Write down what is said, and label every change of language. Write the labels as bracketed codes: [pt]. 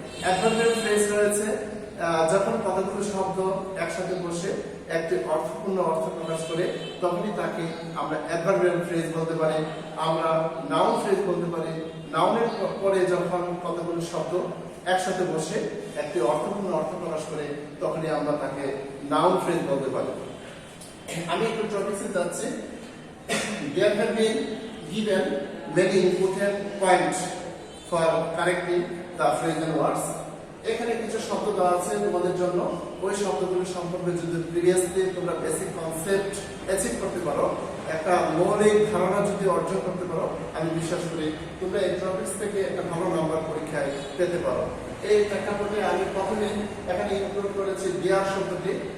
[bn] Adverbial phrase রয়েছে, যখন কতগুলো শব্দ একসাথে বসে একটি অর্থপূর্ণ অর্থ প্রকাশ করে তখনই তাকে আমরা অ্যাডভার্বিয়াল ফ্রেজ বলতে পারি। আমরা নাউন ফ্রেজ বলতে পারি, নাউনের পরে যখন কতগুলো শব্দ একসাথে বসে একটি অর্থপূর্ণ অর্থ প্রকাশ করে তখনই আমরা তাকে নাউন ফ্রেজ বলতে পারি। আমি একটু টপিকসে যাচ্ছি। [en] There have been given many important points for correcting the phrase and words. [bn] এখানে কিছু শব্দ দেওয়া আছে তোমাদের জন্য। ওই শব্দগুলো সম্পর্কে যদি প্রিভিয়াসলি তোমরা বেসিক কনসেপ্ট অ্যাচিভ করতে পারো, একটা মৌলিক ধারণা যদি অর্জন করতে পারো, আমি বিশ্বাস করি তোমরা এই টপিকস থেকে একটা ভালো নাম্বার পরীক্ষায় পেতে পারো। এই প্রেক্ষাপটে আমি প্রথমে এখানে ইনক্লুড করেছি বিয়ার শব্দটি।